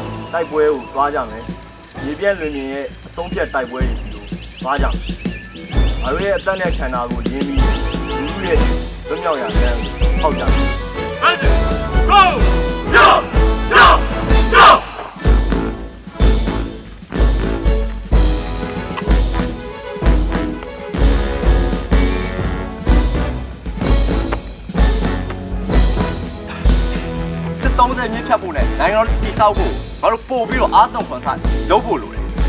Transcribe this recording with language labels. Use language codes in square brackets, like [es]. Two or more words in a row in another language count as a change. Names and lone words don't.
[my] တိုက်ပွဲကိုသွားကြမယ်မြေပြန့်လွင်ပြင်ရဲ့အဆုံးဖြတ်တိုက်ပွဲတွေကိုသွားကြမယ်ငါတို့ရဲ့အသက်နဲ့ခန္ဓာကိုရင်းပြီးလူလူရဲ့လွတ်မြောက်ရာလမ်းကိုထောက်ကြမယ် [en] Go! Jump! Jump! Jump! [my] 30မြင့်ဖြတ်ဖို့နဲ့နိုင်ငံတော်တည်ဆောက်ဖို့ငါတို့ပို့ပြီးတော့အားသွန်ခွန်ဆိုင်လုပ်ဖို့လိုတယ်